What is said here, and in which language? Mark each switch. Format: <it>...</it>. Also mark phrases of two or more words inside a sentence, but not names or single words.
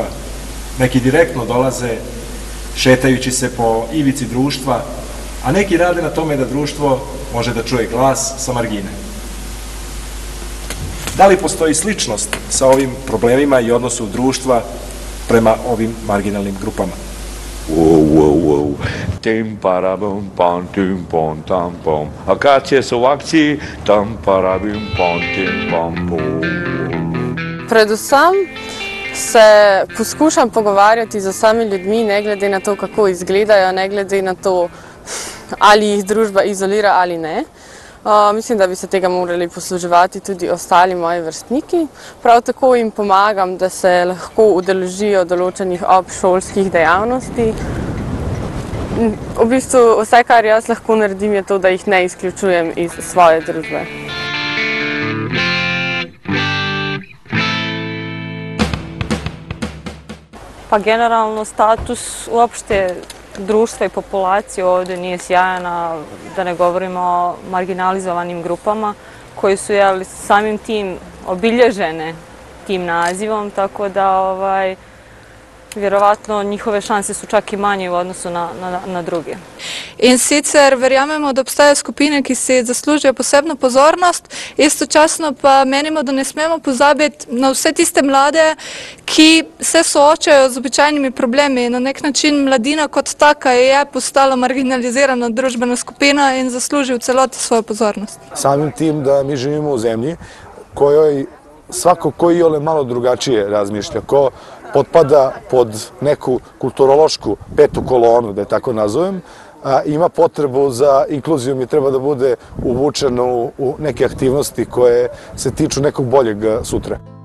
<sr>Neki direktno dolaze šetajući se po ivici društva, a neki rade na tome da društvo može da čuje glas sa margine. Da li postoji sličnost sa ovim problemima i odnosu društva prema ovim marginalnim grupama? Tim parabum pom tim pom tam pom. A kad će su u akciji, tam parabum pom tim pom pom.</sr> <sl>Predvsem se poskušam pogovarjati z vsemi ljudmi, ne glede na to, kako izgledajo, ne glede na to, ali jih družba izolira ali ne. Mislim, da bi se tega morali posluževati tudi ostali moji vrstniki. Prav tako jim pomagam, da se lahko udeležijo določenih obšolskih dejavnosti. V bistvu vse, kar jaz lahko naredim, je to, da jih ne izključujem iz svoje družbe.</sl> <bs>Pa generalno status uopšte društva i populacije ovdje nije sjajana, da ne govorimo o marginalizovanim grupama koji su samim tim obilježene tim nazivom, tako da vjerovatno njihove šanse su čak i manje u odnosu na druge.</bs> <sl>In sicer verjamemo, da obstajajo skupine, ki si zaslužijo posebno pozornost, istočasno pa menimo, da ne smemo pozabiti na vse tiste mlade, ki se soočajo z običajnimi problemi. Na nek način mladina kot taka je postala marginalizirana družbena skupina in zasluži v celoti svojo pozornost.</sl> <sr>Samim tim da mi živimo u zemlji kojoj svako ko iole malo drugačije razmišlja, ko potpada pod neku kulturološku petu kolonu, da je tako nazovem, ima potrebu za inkluzijom i treba da bude uvučen u neke aktivnosti koje se tiču nekog boljeg sutra.</sr>